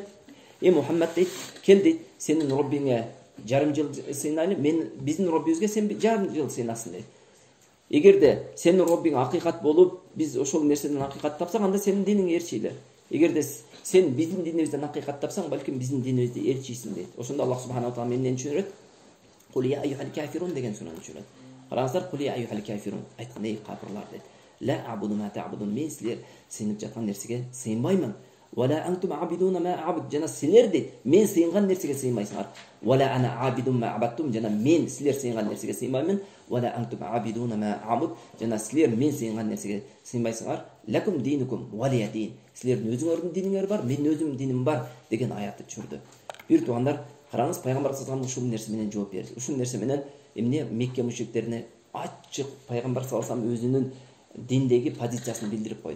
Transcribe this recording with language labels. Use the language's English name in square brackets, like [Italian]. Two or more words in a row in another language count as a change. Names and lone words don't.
[Kyrgyz] Мухаммад дейт, кел дейт, сенин Роббиңе жарым жыл сыйнайлы, биздин Роббибизге сен жарым жыл сыйнасын дейт. Эгерде сенин Роббиң акыйкат болуп, биз ошол нерседен акыйкат тапсак, анда сенин диниңе ээрчилер. Эгерде сен биздин динибизден акыйкат тапсаң, балким биздин динибизди ээрчийсиң дейт. Ошондо [Arabic] الله سبحانه وتعالى [Kyrgyz] эмнени түшүндүрөт? [Arabic] قل يا أيها الكافرون [Kyrgyz] деген сураны түшүндүрөт. Караңыздар, [Arabic] قل يا أيها الكافرون [Kyrgyz] айткан, эй капырлар дейт. [Arabic] لا أعبد ما تعبدون, [Kyrgyz] мен силер сыйынып жаткан нерсеге сыйынбаймын. [Arabic] ولا أنتم عابدون ما أعبد, [Kyrgyz] жана силер дейт, мен сыйынган нерсеге сыйынбайсыңар. [Arabic] ولا أنا عابد ما عبدتم, [Kyrgyz] жана мен силер сыйынган нерсеге сыйынбаймын. [Arabic] ولا أنتم عابدون ما أعبد, [Kyrgyz] жана силер мен сыйынган нерсеге сыйынбайсыңар. [Arabic] لكم دينكم ولي دين, [Kyrgyz] силердин өзүңөрдүн диниңер бар, менин өзүмдүн диним бар деген аятты түшүрдү. Бир туугандар, караңыз, пайгамбар [Arabic] صلى الله عليه وسلم [Kyrgyz] ушул нерсе менен жооп берди. Ушул нерсе менен эмне Мекке мушриктерине ачык пайгамбар [Arabic] صلى الله عليه وسلم [Kyrgyz] өзүнүн диндеги позициясын билдирип койду.